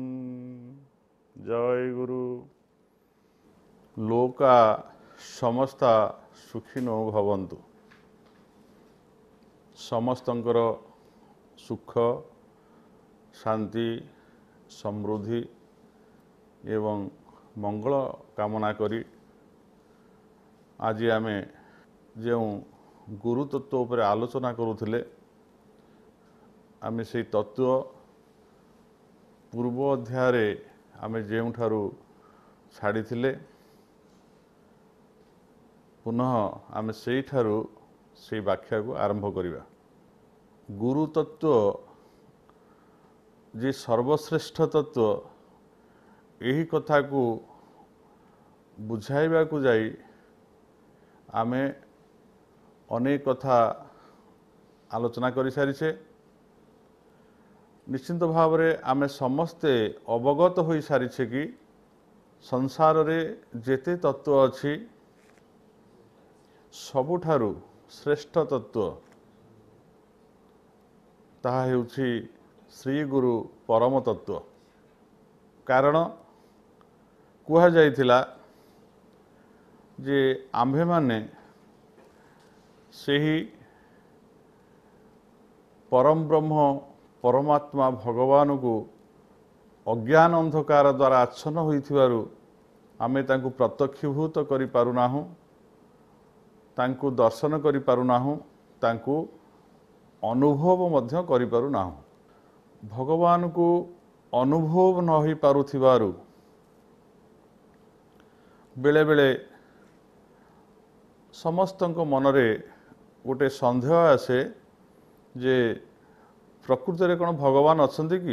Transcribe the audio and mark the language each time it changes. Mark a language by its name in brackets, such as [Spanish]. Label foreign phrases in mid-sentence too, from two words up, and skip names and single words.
[Odia] ଜୟ ଗୁରୁ। [Sanskrit] लोका समस्ता सुखिनो भवन्तु। [Odia] ସମସ୍ତଙ୍କର ସୁଖ ଶାନ୍ତି ସମୃଦ୍ଧି ଏବଂ ମଙ୍ଗଳ କାମନା କରି ଆଜି ଆମେ ଯୋ ଗୁରୁ ତତ୍ତ୍ୱ ପର ଆଲୋଚନା କରୁଥିଲେ ଆମେ ସେ ତତ୍ତ୍ୱ ପୂର୍ବ ଅଧ୍ୟାୟ ଆମେ ଯେଉଁଠାରୁ ଛାଡ଼ି ଥିଲେ ପୁନଃ ଆମେ ସେଠାରୁ ସେ ବ୍ୟାଖ୍ୟା କୁ ଆରମ୍ଭ କରିବା। ଗୁରୁ ତତ୍ତ୍ୱ ଯେ ସର୍ବଶ୍ରେଷ୍ଠ ତତ୍ତ୍ୱ ଏହି କଥା କୁ ବୁଝାଇବା କୁ ଯାଇ ଆମେ ଅନେକ କଥା ଆଲୋଚନା କରି ସାରିଛେ। ନିଶ୍ଚିତ ଭାବ ରେ ଆମେ ସମସ୍ତେ ଅବଗତ ହୋଇ ସାରିଛେ କି ସଂସାର ରେ ଯେତେ ତତ୍ତ୍ୱ ଅଛି ସବୁଠାରୁ ଶ୍ରେଷ୍ଠ ତତ୍ତ୍ୱ ତାହା ହେଉଛି ଶ୍ରୀ ଗୁରୁ ପରମ ତତ୍ତ୍ୱ। କାରଣ କୁହା ଯାଇଥିଲା ଯେ ଆମ୍ଭେ ମାନେ ସେହି ପରମ ବ୍ରହ୍ମ ପରମାତ୍ମା ଭଗବାନ କୁ ଅଜ୍ଞାନ ଅନ୍ଧକାର ଦ୍ୱାରା ଆଚ୍ଛନ୍ନ ହୋଇଥିବାରୁ ଆମେ ତାଙ୍କୁ ପ୍ରତ୍ୟକ୍ଷୀଭୂତ କରି ପାରୁନାହୁଁ, ତାଙ୍କୁ ଦର୍ଶନ କରି ପାରୁନାହୁଁ, ତାଙ୍କୁ ଅନୁଭବ ମଧ୍ୟ କରି ପାରୁନାହୁଁ। ଭଗବାନ କୁ ଅନୁଭବ ନ ହୋଇ ପାରୁଥିବାରୁ ବେଳେ ବେଳେ ସମସ୍ତଙ୍କ ମନରେ ଗୋଟେ ସନ୍ଦେହ ଆସେ ଯେ ପ୍ରକୃତି ରେ କୋଉ ଭଗବାନ ଅଛନ୍ତି କି।